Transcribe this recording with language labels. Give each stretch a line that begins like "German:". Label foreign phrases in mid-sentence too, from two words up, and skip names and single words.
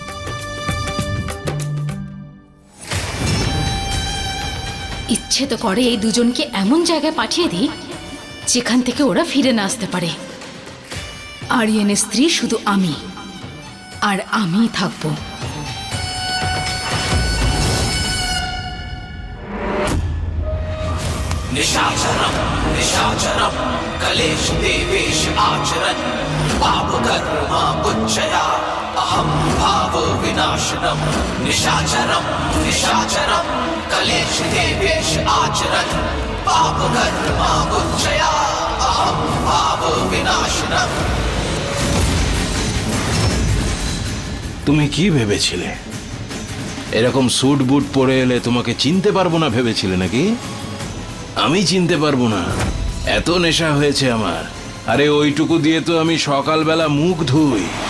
Bangla: ইচ্ছে তো করে এই দুজনকে এমন জায়গায় পাঠিয়ে দিই যেখান থেকে ওরা ফিরে না আসতে পারে। আরিয়ানের স্ত্রী শুধু আমি, আর আমিই থাকবো।
Sanskrit: निशाचरम निशाचरम कलेश देवेश आचरन पाप कर्मा उच्चया अहम भाव विनाशनम निशाचरम निशाचरम कलेश देवेश आचरन पाप कर्मा उच्चया अहम भाव विनाशनम।
Bangla: তুমি কি ভেবেছিলে এরকম স্যুট বুট পরে এলে তোমাকে চিনতে পারবো না ভেবেছিলে নাকি? আমি চিনতে পারবো না, এত নেশা হয়েছে আমার। আরে ওইটুকু দিয়ে তো আমি সকালবেলা মুখ ধুই।